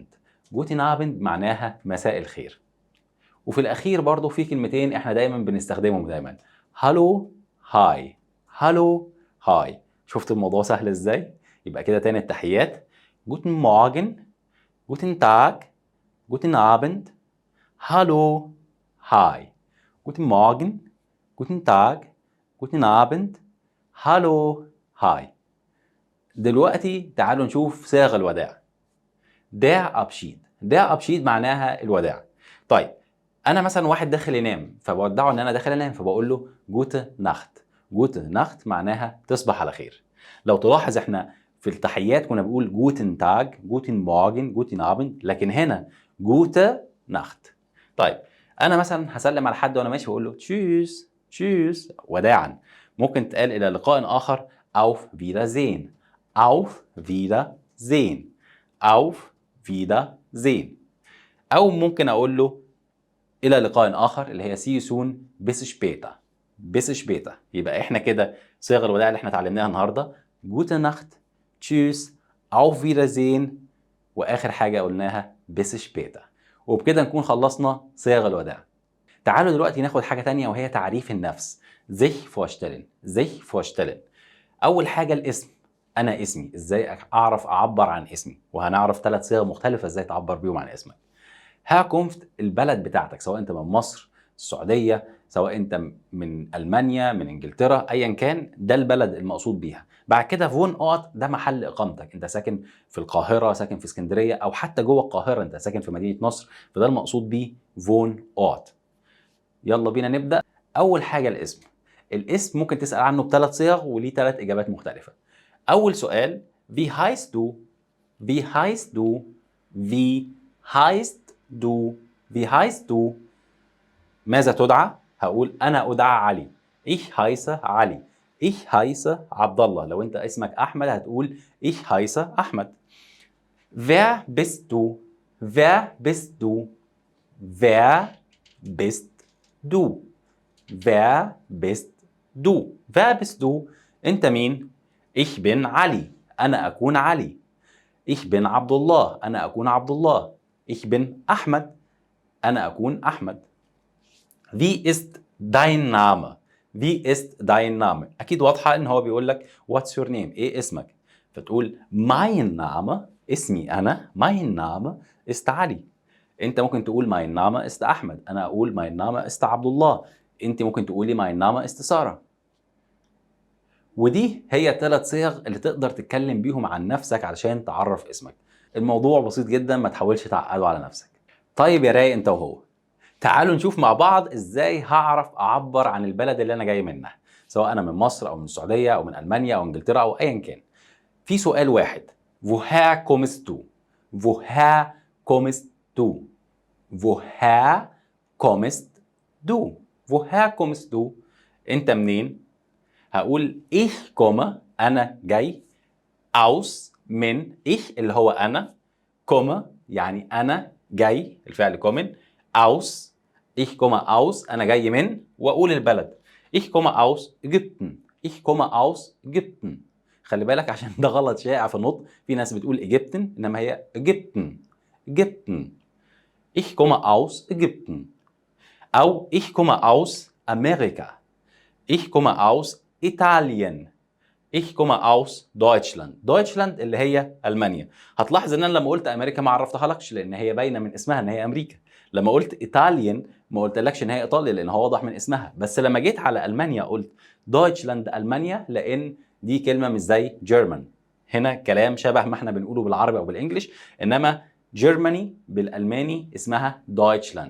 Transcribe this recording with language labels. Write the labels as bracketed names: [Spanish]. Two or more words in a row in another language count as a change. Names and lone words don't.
[German] Guten Abend [Arabic] معناها مساء الخير. وفي الأخير برضو في كلمتين احنا دايما بنستخدمهم دايما. [German] Hallo hi. Hallo hi. [Arabic] شفت الموضوع سهل ازاي؟ يبقى كده تاني التحيات. [German] Guten Morgen, guten Tag, guten Abend, hallo hi. Guten Morgen, guten Tag, guten Abend, hallo, هاي. [Arabic] دلوقتي تعالوا نشوف صيغ الوداع. [German] Der Abschied. Der Abschied [Arabic] معناها الوداع. طيب أنا مثلا واحد داخل ينام فبودعه إن أنا داخل أنام فبقول له [German] Gute Nacht. Gute Nacht [Arabic] معناها تصبح على خير. لو تلاحظ إحنا في التحيات كنا بنقول [German] Guten Tag, Guten Morgen, Guten Abend، [Arabic] لكن هنا [German] Gute Nacht. [Arabic] طيب أنا مثلا هسلم على حد وأنا ماشي بقول له [German] Tschüss Tschüss [Arabic] وداعا. ممكن تقال إلى لقاء آخر [German] Auf Wiedersehen. Auf Wiedersehen. Auf Wiedersehen. [Arabic] أو ممكن أقول له إلى لقاء آخر اللي هي [English] see you soon [German] bis später. bis später. [Arabic] يبقى إحنا كده صيغ الوداع اللي إحنا اتعلمناها النهارده [German] Gute Nacht, Tschüss, Auf Wiedersehen، [Arabic] وآخر حاجة قلناها [German] bis später. [Arabic] وبكده نكون خلصنا صيغ الوداع. تعالوا دلوقتي ناخد حاجة تانية وهي تعريف النفس. [German] sich vorstellen. sich vorstellen. [Arabic] أول حاجة الاسم. أنا اسمي، إزاي أعرف أعبر عن اسمي؟ وهنعرف 3 صيغ مختلفة إزاي تعبر بيهم عن اسمك. هاكونفت البلد بتاعتك، سواء أنت من مصر، السعودية، سواء أنت من ألمانيا، من إنجلترا، أيا كان ده البلد المقصود بيها. بعد كده فون أوت ده محل إقامتك، أنت ساكن في القاهرة، ساكن في اسكندرية، أو حتى جوه القاهرة أنت ساكن في مدينة نصر، فده المقصود بيه فون أوت. يلا بينا نبدأ. أول حاجة الاسم. الاسم ممكن تسأل عنه ب3 صيغ وليه 3 إجابات مختلفة. أول سؤال [German] wie heißt du؟ wie heißt du؟ wie heißt du؟ wie heißt du؟ [Arabic] ماذا تدعى؟ هقول أنا أدعى علي. [German] ich heiße علي. ich heiße [Arabic] عبد الله. لو أنت اسمك أحمد هتقول [German] ich heiße [Arabic] أحمد. [German] wer bist du؟ wer bist du؟ wer bist du؟ wer bist du؟ wer bist du؟ [Arabic] أنت مين؟ [German] ich bin علي. [Arabic] أنا أكون علي. [German] ich bin عبد الله. [Arabic] أنا أكون عبد الله. [German] ich bin أحمد. [Arabic] أنا أكون أحمد. [German] wie ist dein Name؟ wie ist dein Name؟ [Arabic] أكيد واضحة إن هو بيقول لك [English] what's your name؟ [Arabic] إيه اسمك؟ فتقول [German] mein Name [Arabic] اسمي أنا [German] mein Name ist [Arabic] علي. أنت ممكن تقول [German] mein Name ist [Arabic] أحمد. أنا أقول [German] mein Name ist [Arabic] عبد الله. أنت ممكن تقولي [German] mein Name ist [Arabic] سارة. ودي هي ال3 صيغ اللي تقدر تتكلم بيهم عن نفسك علشان تعرف اسمك. الموضوع بسيط جدا، ما تحاولش تعقده على نفسك. طيب يا رايق انت وهو، تعالوا نشوف مع بعض ازاي هعرف اعبر عن البلد اللي انا جاي منها، سواء انا من مصر او من السعوديه او من المانيا او انجلترا او ايا كان. في سؤال واحد. [German] woher kommst du woher kommst du woher kommst du woher kommst du [Arabic] انت منين؟ هقول [German] ich komme [Arabic] انا جاي aus من ich اللي هو انا komme يعني انا جاي الفعل [German] kommen aus ich komme aus [Arabic] انا جاي من واقول البلد [German] ich komme aus Ägypten ich komme aus Ägypten [Arabic] خلي بالك عشان ده غلط شائع في النطق في ناس بتقول إيجيبتن انما هي [German] Ägypten Ägypten ich komme aus Ägypten او ich komme aus Amerika ich komme aus Italien Ich komme aus Deutschland. [Arabic] Deutschland اللي هي ألمانيا. هتلاحظ ان انا لما قلت امريكا ما عرفتهالكش لان هي باينه من اسمها ان هي امريكا. لما قلت ايطاليان ما قلتلكش ان هي ايطاليا لان هو واضح من اسمها، بس لما جيت على المانيا قلت دويتشلاند المانيا لان دي كلمه مش زي جيرمان. هنا كلام شبه ما احنا بنقوله بالعربي او بالانجلش، انما جيرماني بالالماني اسمها دويتشلاند.